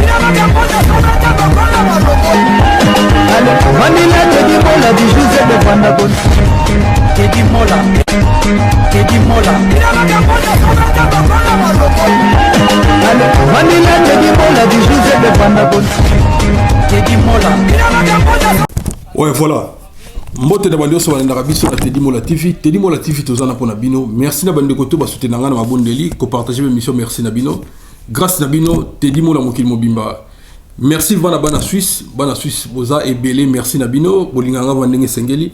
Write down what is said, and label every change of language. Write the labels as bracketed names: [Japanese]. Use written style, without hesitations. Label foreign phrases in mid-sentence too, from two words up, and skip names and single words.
[Lingala] Manila Teddy Mola di José de Vandagon. Teddy Mola. Teddy Mola. Manila Teddy Mola di José de Vandagon. Teddy Mola. [French] Ouais, voilà. [Lingala] Mbote na bandi oso na biso na Teddy Mola TV tozana pona bino. Merci na bandi koto ba soutenir nga na mabondeli ko [French] partager l'émission, [Lingala] merci na bino. Grâce na bino Teddy Mola mokili mobimba. Merci vana bana Suisse boza ebele merci na bino bolinganga vandenge sengeli.